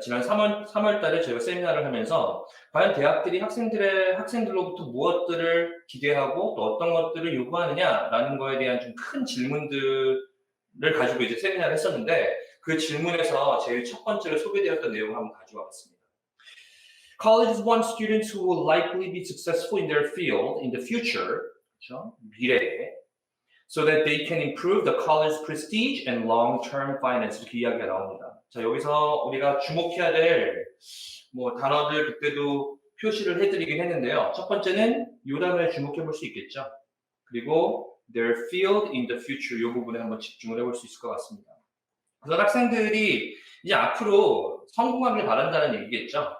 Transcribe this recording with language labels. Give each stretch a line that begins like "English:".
Korean: 지난 3월 달에 저희가 세미나를 하면서 과연 대학들이 학생들로부터 무엇들을 기대하고 또 어떤 것들을 요구하느냐라는 거에 대한 좀 큰 질문들을 가지고 이제 세미나를 했었는데 그 질문에서 제일 첫 번째로 소개되었던 내용을 한번 가져와 봤습니다.
English: Colleges want students who will likely be successful in their field in the future,
Korean: 그렇죠? 미래에,
English: so that they can improve the college's prestige and long-term finance.
Korean: 이렇게 이야기가 나옵니다. 자, 여기서 우리가 주목해야 될 뭐 단어들 그때도 표시를 해드리긴 했는데요. 첫 번째는 이 단어에 주목해 볼 수 있겠죠. 그리고
English: their field in the future
Korean: 이 부분에 한번 집중을 해볼 수 있을 것 같습니다. 그래서 학생들이 이제 앞으로 성공하길 바란다는 얘기겠죠.